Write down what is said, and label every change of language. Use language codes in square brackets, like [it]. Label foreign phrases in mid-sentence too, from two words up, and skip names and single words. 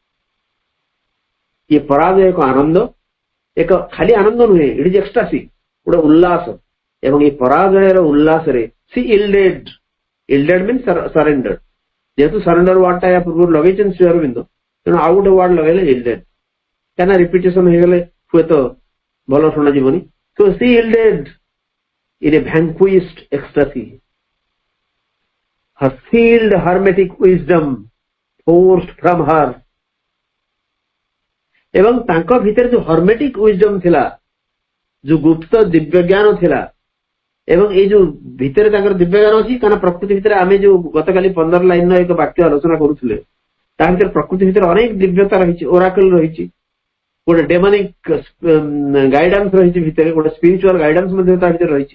[or] ଏ ପରାଜୟ ଏକ ଆନନ୍ଦ, ଏକ ଖାଲି ଆନନ୍ଦ ନୁହେଁ, [en] it is ecstasy, [or] ଗୋଟେ ଉଲ୍ଲାସ। ଏବଂ ଏ ପରାଜୟର ଉଲ୍ଲାସରେ [en] she yielded means surrender. [or] ଯେହେତୁ ସରେଣ୍ଡର ୱାର୍ଡଟା ୟା ପୂର୍ବରୁ ଲଗେଇଛନ୍ତି ଶ୍ରୀ ଅରବିନ୍ଦ, ତେଣୁ ଆଉ ଗୋଟେ ୱାର୍ଡ ଲଗେଇଲେ ଇଲ୍ଡେଡ, କାହିଁକିନା ରିପିଟେସନ ହେଇଗଲେ ହୁଏତ ଭଲ ଶୁଣାଯିବନି। [en] So she yielded in a vanquished ecstasy. Her sealed hermetic wisdom forced from her। [or] ଏବଂ ତାଙ୍କ ଭିତରେ ଯୋଉ [en] hermetic wisdom [or] ଥିଲା, ଯୋଉ ଗୁପ୍ତ ଦିବ୍ୟ ଜ୍ଞାନ ଥିଲା, ଏବଂ ଏଇ ଯୋଉ ଭିତରେ ତାଙ୍କର ଦିବ୍ୟ ଜ୍ଞାନ ଅଛି, କାରଣ ପ୍ରକୃତି ଭିତରେ ଆମେ ଯୋଉ ଗତକାଲି 15 ଲାଇନର ଏକ ବାକ୍ୟ ଆଲୋଚନା କରୁଥିଲେ, ତା ଭିତରେ ପ୍ରକୃତି ଭିତରେ ଅନେକ ଦିବ୍ୟତା ରହିଛି, ଓରାକଲ ରହିଛି, ଗୋଟେ [en] demonic guidance [or] ରହିଛି ଭିତରେ, ଗୋଟେ [en] spiritual guidance [or] ମଧ୍ୟ ତା ଭିତରେ ରହିଛି।